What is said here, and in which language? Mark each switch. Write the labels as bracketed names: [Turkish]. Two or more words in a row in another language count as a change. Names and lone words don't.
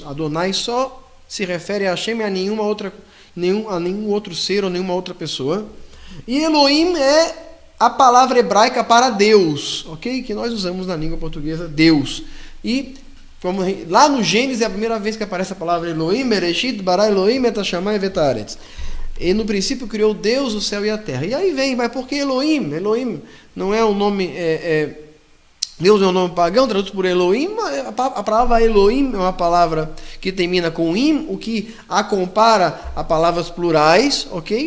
[Portuguese] Adonai só se refere a Hashem e a nenhum outro ser ou nenhuma outra pessoa. E Elohim é a palavra hebraica para Deus, ok? Que nós usamos na língua portuguesa, Deus. E como lá no Gênesis é a primeira vez que aparece a palavra Elohim, [Hebrew] בראשית, ברא אלהים, את השמים ואת הארץ. [Portuguese] E no princípio criou Deus o céu e a terra. E aí vem, mas por que Elohim? Elohim não é um nome... Deus é um nome pagão, traduzido por Elohim. A palavra Elohim é uma palavra que termina com im, o que a compara a palavras plurais, ok?